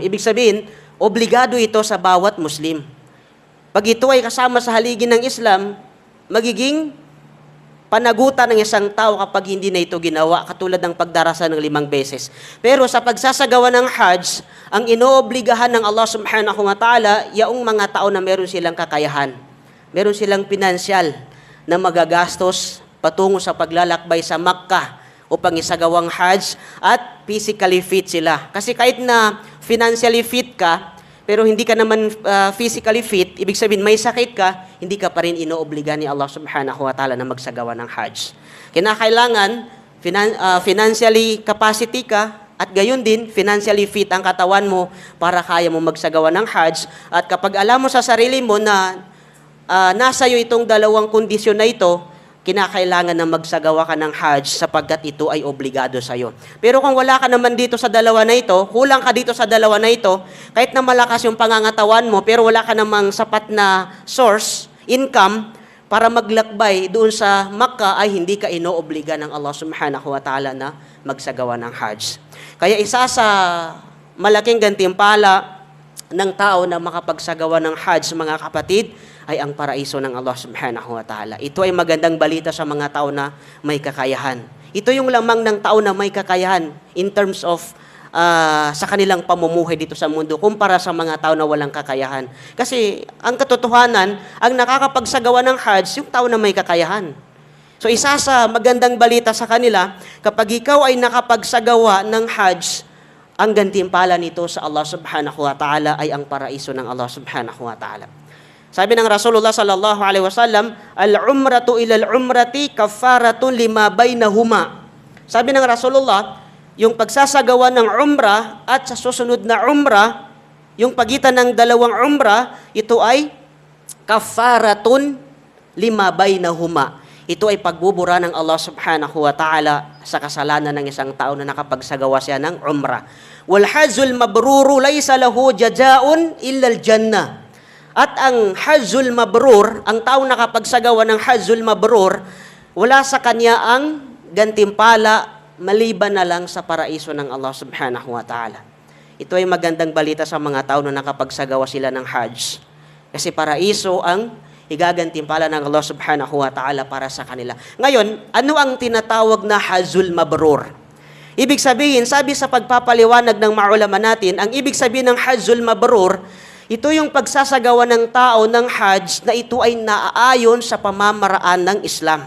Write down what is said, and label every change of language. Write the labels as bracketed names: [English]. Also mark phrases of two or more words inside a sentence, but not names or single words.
[Filipino] Ibig sabihin, obligado ito sa bawat Muslim. Pag ito ay kasama sa haligi ng Islam, magiging panagutan ng isang tao kapag hindi na ito ginawa, katulad ng pagdarasa ng 5 beses. Pero sa pagsasagawa ng Hajj, ang inoobligahan ng Allah [Arabic] سبحانه وتعالى, [Filipino] yaong mga tao na meron silang kakayahan. Meron silang pinansyal na magagastos patungo sa paglalakbay sa Makkah upang isagawang Hajj at [English] physically fit [Filipino] sila. Kasi kahit na [English] financially fit [Filipino] ka, pero hindi ka naman [English] physically fit, [Filipino] ibig sabihin may sakit ka, hindi ka pa rin inoobliga ni Allah [Arabic] سبحانه وتعالى [Filipino] na magsagawa ng Hajj. Kinakailangan, [English] financially capacity [Filipino] ka, at gayon din, [English] financially fit [Filipino] ang katawan mo para kaya mo magsagawa ng Hajj. At kapag alam mo sa sarili mo na nasa iyo itong dalawang kondisyon na ito, kinakailangan na magsagawa ka ng Hajj sapagkat ito ay obligado sa iyo. Pero kung wala ka naman dito sa dalawa na ito, kulang ka dito sa dalawa na ito, kahit na malakas yung pangangatawan mo, pero wala ka namang sapat na [English] source, income, [Filipino] para maglakbay doon sa Makkah, ay hindi ka inoobliga ng Allah [Arabic] سبحانه وتعالى [Filipino] na magsagawa ng Hajj. Kaya isa sa malaking gantimpala ng tao na makapagsagawa ng Hajj, mga kapatid, ay ang paraiso ng Allah [Arabic] سبحانه وتعالى. [Filipino] Ito ay magandang balita sa mga tao na may kakayahan. Ito yung lamang ng tao na may kakayahan [English] in terms of [Filipino] sa kanilang pamumuhay dito sa mundo kumpara sa mga tao na walang kakayahan. Kasi ang katotohanan, ang nakakapagsagawa ng Hajj, yung tao na may kakayahan. So isa sa magandang balita sa kanila, kapag ikaw ay nakapagsagawa ng Hajj, ang gantimpala nito sa Allah [Arabic] سبحانه وتعالى [Filipino] ay ang paraiso ng Allah [Arabic] سبحانه وتعالى. [Filipino] Sabi ng Rasulullah [Arabic] صلى الله عليه وسلم, العمرة إلى العمرة كفارة لما بينهما. [Filipino] Sabi ng Rasulullah, yung pagsasagawa ng umrah at sa susunod na umrah, yung pagitan ng dalawang umrah, ito ay [Arabic] كفارة لما بينهما. [Filipino] Ito ay pagbubura ng Allah [Arabic] سبحانه وتعالى [Filipino] sa kasalanan ng isang tao na nakapagsagawa siya ng umrah. [Arabic] والحج المبرور ليس له جزاء إلا الجنة. [Filipino] At ang [Arabic] الحج المبرور, [Filipino] ang tao nakapagsagawa ng [Arabic] الحج المبرور, [Filipino] wala sa kanya ang gantimpala maliban na lang sa paraiso ng Allah [Arabic] سبحانه وتعالى. [Filipino] Ito ay magandang balita sa mga tao na nakapagsagawa sila ng Hajj. Kasi paraiso ang igagantimpala ng Allah [Arabic] سبحانه وتعالى [Filipino] para sa kanila. Ngayon, ano ang tinatawag na [Arabic] الحج المبرور? [Filipino] Ibig sabihin, sabi sa pagpapaliwanag ng maulama natin, ang ibig sabihin ng [Arabic] الحج المبرور, [Filipino] ito yung pagsasagawa ng tao ng Hajj na ito ay naaayon sa pamamaraan ng Islam.